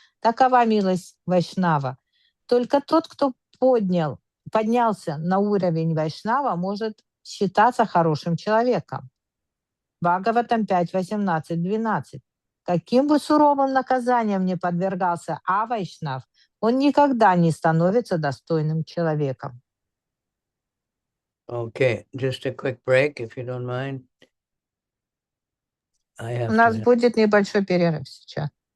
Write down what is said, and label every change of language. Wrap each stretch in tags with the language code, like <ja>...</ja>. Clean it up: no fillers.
<ru>Такова милость Вайшнава. Только тот, кто поднялся на уровень Вайшнава, может считаться хорошим человеком. Бхагаватам 5.18.12. Каким бы суровым наказанием ни подвергался Вайшнав, он никогда не становится достойным человеком.</ru> <en>Okay, just a quick break, if you don't mind.</en> <ru>У нас будет небольшой перерыв сейчас.</ru>